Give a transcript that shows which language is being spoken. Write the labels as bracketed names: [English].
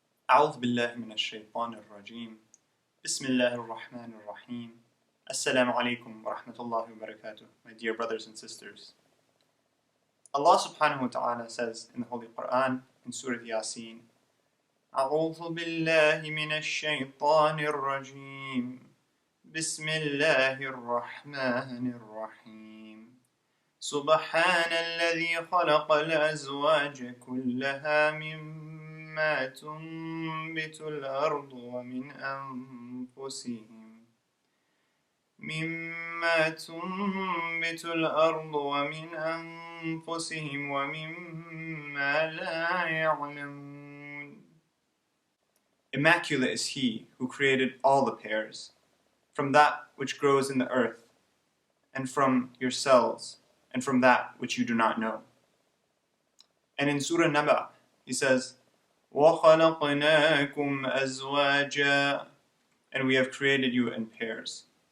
[Arabic] أعوذ بالله من الشيطان الرجيم بسم الله الرحمن الرحيم Assalamu alaikum wa rahmatullahi wa barakatuh, [English] my dear brothers and sisters. Allah subhanahu wa ta'ala says in the Holy Qur'an in Surah Yasin, [Arabic] أعوذ بالله من الشيطان الرجيم بسم الله الرحمن الرحيم سبحان الذي خلق الأزواج كلها مما تنبت الأرض ومن أنفسهم ومما لا يعلمون. [English] Immaculate is He who created all the pairs, from that which grows in the earth, and from yourselves, and from that which you do not know. And in Surah Naba, He says, [Arabic] وَخَلَقْنَاكُمْ أَزْوَاجًا, [English] and we have created you in pairs.